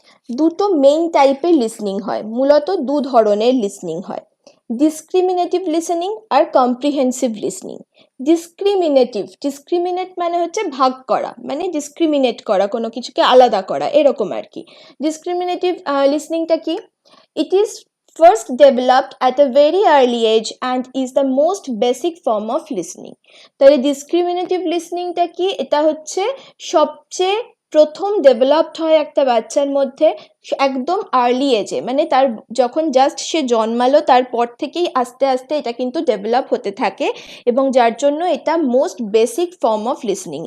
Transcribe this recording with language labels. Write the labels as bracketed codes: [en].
[bn] দুটো মেইন টাইপের লিসনিং হয়, মূলত দু ধরনের লিসনিং হয়, ডিসক্রিমিনেটিভ লিসেনিং আর কম্প্রিহেন্সিভ লিসনিং। ডিসক্রিমিনেট মানে হচ্ছে ভাগ করা, মানে ডিসক্রিমিনেট করা, কোনো কিছুকে আলাদা করা, এরকম আর কি। ডিসক্রিমিনেটিভ লিসনিংটা কি? [en] It is first developed at a very early age and is the most basic form of listening. [bn] তাহলে ডিসক্রিমিনেটিভ লিসনিংটা কি? এটা হচ্ছে সবচেয়ে প্রথম ডেভেলপড হয় একটা বাচ্চার মধ্যে একদম আর্লি এজে, মানে তার যখন জাস্ট সে জন্মালো তারপর থেকেই আস্তে আস্তে এটা কিন্তু ডেভেলপ হতে থাকে, এবং যার জন্য এটা [en] Most basic form of listening.